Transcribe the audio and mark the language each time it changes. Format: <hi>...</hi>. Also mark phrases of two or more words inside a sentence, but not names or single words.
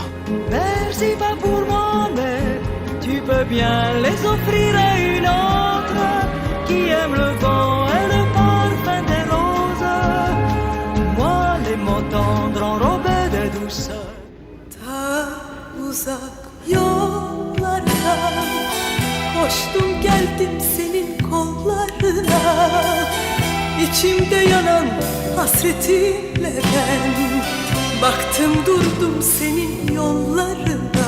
<fr>Merci pas pour moi, mais tu peux bien les offrir à une autre qui aime le vent et le parfum des roses. Moi, les mots tendres enrobés de douceur.</fr> <tr>Ta uzak yollarda koştum geldim senin kollarına. İçimde yanan hasretinle ben baktım durdum senin yollarına.</tr>